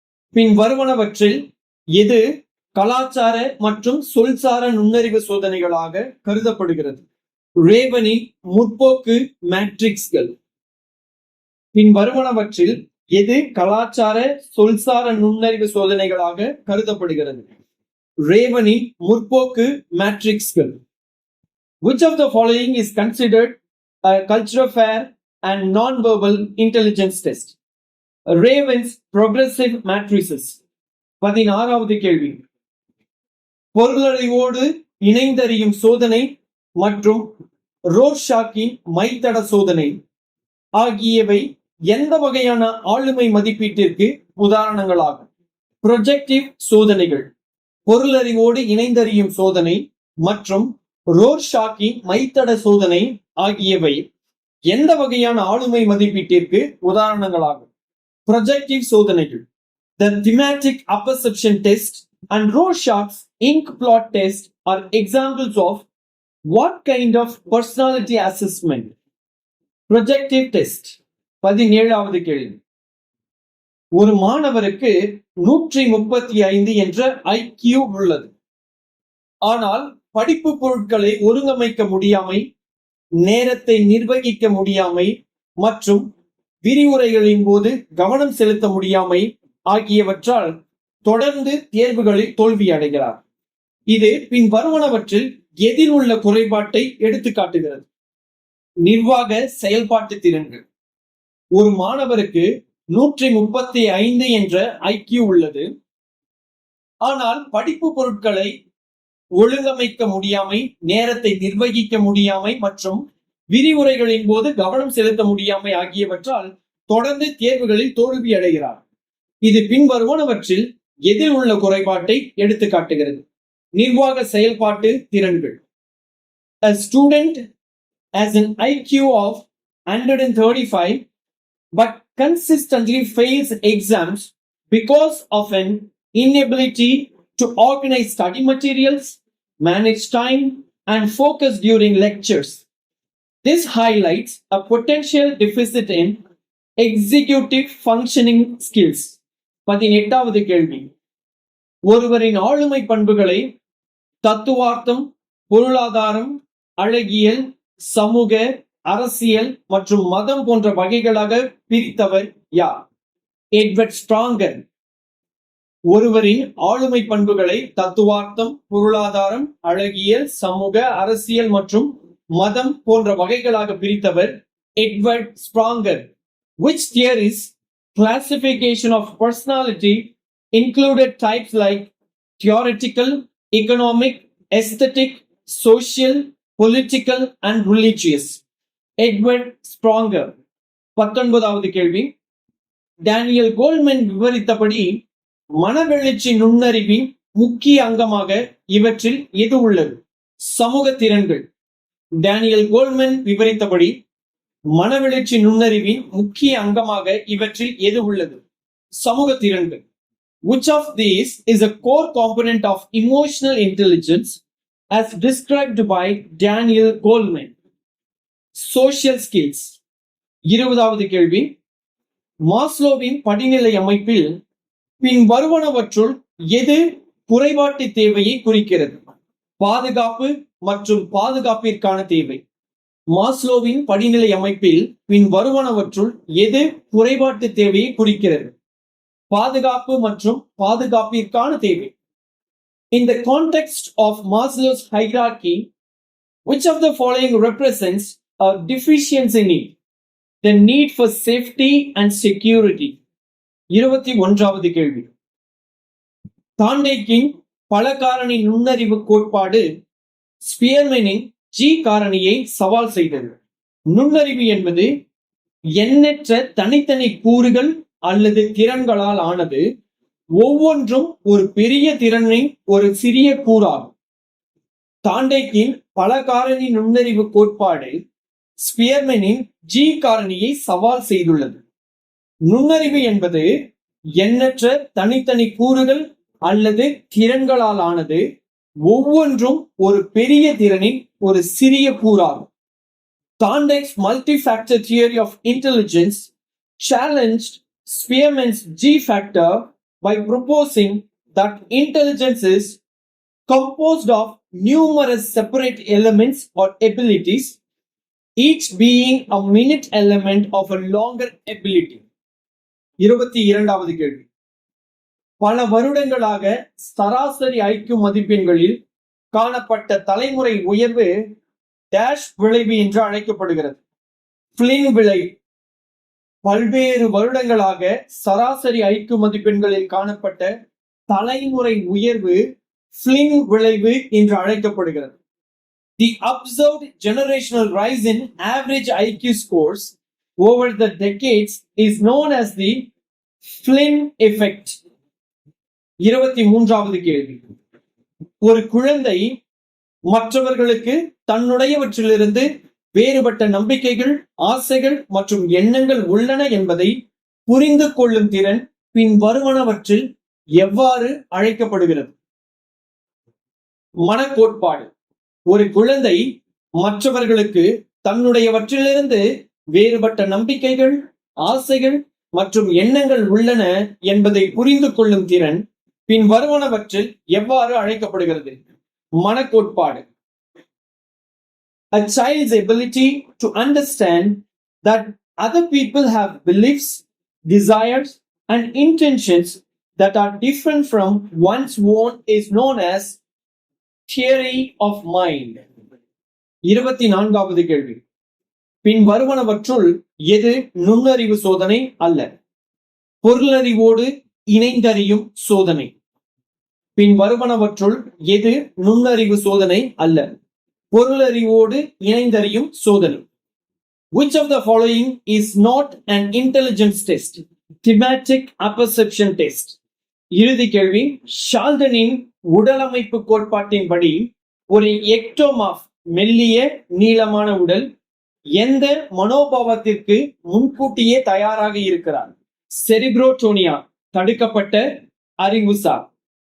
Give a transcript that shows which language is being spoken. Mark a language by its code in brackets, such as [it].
[ta] பின் வருவனவற்றில் எது கலாச்சார மற்றும் சொல்சார நுண்ணறிவு சோதனைகளாக கருதப்படுகிறது? ரேவனின் முற்போக்கு மேட்ரிக்ஸ்கள். பின் வருவனவற்றில் எது கலாச்சார சொல்சார நுண்ணறிவு சோதனைகளாக கருதப்படுகிறது? ரேவனின் முற்போக்கு மேட்ரிக்ஸ்கள். [en] Which of the following is considered a cultural fair and non-verbal intelligence test? Raven's progressive matrices. [ta] 16வது கேள்வி. பொருளறிவோடு இணைந்தறியும் சோதனை மற்றும் ரோர்ஷாக்கின் மைத்தட சோதனை ஆகியவை எந்த வகையான ஆளுமை மதிப்பீட்டிற்கு உதாரணங்களாகும்? ப்ரொஜெக்டிவ் சோதனைகள். பொருளறிவோடு இணைந்தறியும் சோதனை மற்றும் ரோர்ஷாக்கின் மைத்தட சோதனை ஆகியவை எந்த வகையான ஆளுமை மதிப்பீட்டிற்கு உதாரணங்களாகும்? ப்ரொஜெக்டிவ் சோதனைகள். [en] The thematic apperception test and Rorschach's ink blot test are examples of what kind of personality assessment? Projective test. [ta] 17வது கேள்வி. ஒரு மாணவருக்கு 135 என்ற IQ உள்ளது. ஆனால் படிப்பு பொருட்களை ஒருங்கமைக்க முடியாமை, நேரத்தை நிர்வகிக்க முடியாமை மற்றும் விரிவுரைகளின் போது கவனம் செலுத்த முடியாமை ஆகியவற்றால் தொடர்ந்து தேர்வுகளில் தோல்வி அடைகிறார். இது பின் வருவனவற்றில் எதில் உள்ள குறைபாட்டை எடுத்து காட்டுகிறது? நிர்வாக செயல்பாட்டு திறன்கள். ஒரு மாணவருக்கு 135 என்ற IQ உள்ளது. ஆனால் படிப்பு பொருட்களை ஒழுங்கமைக்க முடியாமை, நேரத்தை நிர்வகிக்க முடியாமை மற்றும் விரிவுரைகளின் போது கவனம் செலுத்த முடியாமை ஆகியவற்றால் தொடர்ந்து தேர்வுகளில் தோல்வி அடைகிறார். இது பின்வருவனவற்றில் எதில் உள்ள குறைபாட்டை எடுத்து காட்டுகிறது. நிர்வாக செயல்பாட்டு திறன்கள். [en] A student has an IQ of 135 but consistently fails exams because of an inability to organize study materials, manage time, and focus during lectures. This highlights a potential deficit in executive functioning skills. [ta] 18வது கேள்வி. ஒருவரின் ஆளுமை பண்புகளை தத்துவார்த்தம், பொருளாதாரம், அழகியல், சமூக, அரசியல் மற்றும் மதம் போன்ற வகைகளாக பிரித்தவர் யார்? எட்வர்ட் ஸ்ப்ராங்கர். ஒருவரின் ஆளுமை பண்புகளை தத்துவார்த்தம், பொருளாதாரம், அழகியல், சமூக, அரசியல் மற்றும் மதம் போன்ற வகைகளாக பிரித்தவர் Edward ஸ்ப்ராங்கர். [en] Which theories classification of personality included types like theoretical, economic, aesthetic, social, political and religious? [ta] Edward ஸ்ப்ராங்கர். 19வது கேள்வி. டேனியல் கோல்மன் விவரித்தபடி மனவெழுச்சி நுண்ணறிவின் முக்கிய அங்கமாக இவற்றில் எது உள்ளது? சமூக திறன்கள். டேனியல் கோல்மன் விவரித்தபடி மனவெழுச்சி நுண்ணறிவின் முக்கிய அங்கமாக இவற்றில் எது உள்ளது? சமூக திறன்கள். [en] Which of these is a core component of emotional intelligence as described by Daniel Goleman? Social skills. [ta] 20வது கேள்வி. மாஸ்லோவின் படிநிலை அமைப்பில் பின் வருவனவற்றுள் எது குறைபாட்டு தேவையை குறிக்கிறது? பாதுகாப்பு மற்றும் பாதுகாப்பிற்கான தேவை. மாஸ்லோவின் படிநிலை அமைப்பில் பின் வருவனவற்றுள் எது குறைபாட்டு தேவையை குறிக்கிறது? பாதுகாப்பு மற்றும் பாதுகாப்பிற்கான தேவை. [en] In the context of Maslow's hierarchy, which of the following represents a deficiency need? The need for safety and security. [ta] 21வது கேள்வி. தாண்டேக்கின் பல காரணி நுண்ணறிவு கோட்பாடு ஸ்பியர்மேனின் ஜி காரணியை சவால் செய்தது. நுண்ணறிவு என்பது எண்ணற்ற தனித்தனி கூறுகள் அல்லது திறன்களால் ஆனது. ஒவ்வொன்றும் ஒரு பெரிய திறனின் ஒரு சிறிய கூறாகும். தாண்டேக்கின் பல காரணி நுண்ணறிவு கோட்பாடு ஸ்பியர்மேனின் ஜி காரணியை சவால் செய்துள்ளது. நுண்ணறிவு என்பது எண்ணற்ற தனித்தனி கூறுகள் அல்லது திறன்களால் ஆனது. ஒவ்வொன்றும் ஒரு பெரிய திறனின் ஒரு சிறிய கூறாகும். [en] Thorndike's multi-factor theory of intelligence challenged Spearman's G factor by proposing that intelligence is composed of numerous separate elements or abilities, each being a minute element of a longer ability. [ta] 22வது கேள்வி. பல வருடங்களாக சராசரி ஐக்கியூ மதிப்பெண்களில் காணப்பட்ட தலைமுறை உயர்வு dash விளைவு என்று அழைக்கப்படுகிறது. பிளின் விளைவு. பல்வேறு வருடங்களாக சராசரி ஐக்கியூ மதிப்பெண்களில் காணப்பட்ட தலைமுறை உயர்வு பிளின் விளைவு என்று அழைக்கப்படுகிறது. [en] The observed generational rise in average IQ scores over the decades is known as the Flynn effect. [ta] 23வது கேள்வி. ஒரு குழந்தை மற்றவர்களுக்கு தன்னுடையவற்றிலிருந்து வேறுபட்ட நம்பிக்கைகள், ஆசைகள் மற்றும் எண்ணங்கள் உள்ளன என்பதை புரிந்து கொள்ளும் திறன் பின் வருவனவற்றில் எவ்வாறு அழைக்கப்படுகிறது? மனக்கோட்பாடு. ஒரு குழந்தை மற்றவர்களுக்கு தன்னுடையவற்றிலிருந்து வேறுபட்ட நம்பிக்கைகள், ஆசைகள் மற்றும் எண்ணங்கள் உள்ளன என்பதை புரிந்து கொள்ளும் திறன் பின் வருவனவற்றில் எவ்வாறு அழைக்கப்படுகிறது? மனக்கோட்பாடு. [en] A child's ability to understand that other people have beliefs, desires, and intentions that are different from one's own is known as theory of mind. [ta] 24வது கேள்வி. பின் வருவனவற்றுள் எது நுண்ணறிவு சோதனை அல்ல? பொருளறிவோடு இணைந்தறியும் சோதனை. பின் வருவனவற்றுள் எது நுண்ணறிவு சோதனை அல்ல? பொருளறிவோடு இணைந்தறியும் சோதனை. [en] Which of the following is not an intelligence test? Thematic apperception test. [ta] இறுதி கேள்வி. ஷால்டனின் உடலமைப்பு கோட்பாட்டின்படி ஒரு எக்டோமார்ஃப் மெல்லிய நீளமான உடல் எந்த மனோபாவத்திற்கு முன்கூட்டியே தயாராக இருக்கிறார்? செரிப்ரோடோனியா, தடுக்கப்பட்ட அறிவுசார்.